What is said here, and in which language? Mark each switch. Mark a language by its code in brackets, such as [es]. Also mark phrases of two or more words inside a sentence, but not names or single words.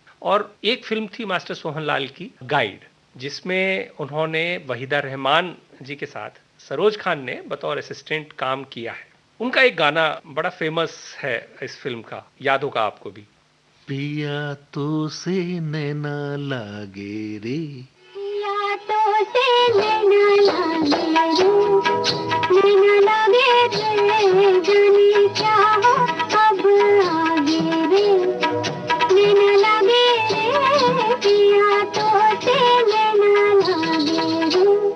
[hi] और एक फिल्म थी मास्टर सोहनलाल की, गाइड, जिसमें उन्होंने वहीदा रहमान जी के साथ सरोज खान ने बतौर असिस्टेंट काम किया है। उनका एक गाना बड़ा फेमस है इस फिल्म का, याद होगा आपको भी। पिया तो से नैना लागे रे, पिया तो से नैना लागे रे, नैना लागे रे, जाने क्या हो अब आगे रे, नैना लागे रे, पिया तो से नैना लागे रे।